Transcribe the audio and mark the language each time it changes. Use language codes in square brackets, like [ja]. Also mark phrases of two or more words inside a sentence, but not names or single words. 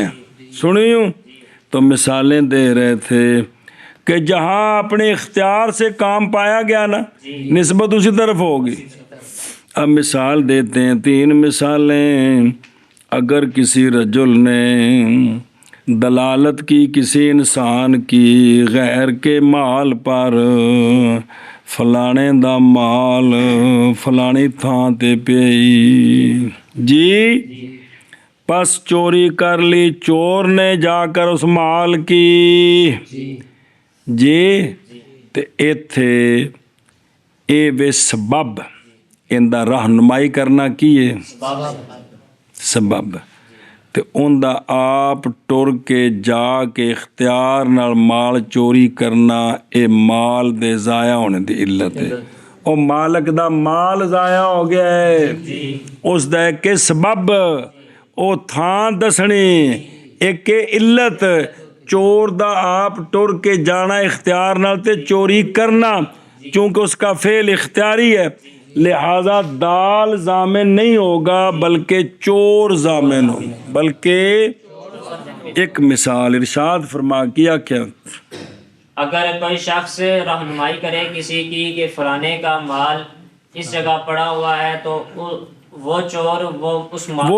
[ur] سنیوں تو مثالیں دے رہے تھے کہ جہاں اپنے اختیار سے کام پایا گیا نا نسبت اسی طرف ہوگی اب مثال دیتے ہیں 3 مثالیں اگر کسی رجل نے دلالت کی کسی انسان کی غیر کے مال پر [pa] فلانے دا مال فلانی تھاں تے پئی جی [ur] پس چوری کر لی چور نے جا کر اس مال کی [pa] جی تے ایتھے اے بے سبب اندہ رہنمائی کرنا کی ہے سبب تے اندہ آپ ٹر کے جا کے اختیار نال مال چوری کرنا اے مال دے ضائع ہونے دی علت ہے او مالک دا مال ضائع ہو گیا ہے اس دا ایک سبب او تھان دسنی ایک علت چور دا آپ ٹر کے جانا اختیار نال تے چوری کرنا [ur] چونکہ اس کا فعل اختیاری ہے لہذا دال ضامن نہیں ہوگا بلکہ چور ضامن ہو بلکہ ایک مثال ارشاد فرما کیا کیا اگر کوئی شخص رہنمائی کرے کسی کی کہ فلانے کا مال اس جگہ پڑا ہوا ہے تو وہ چور وہ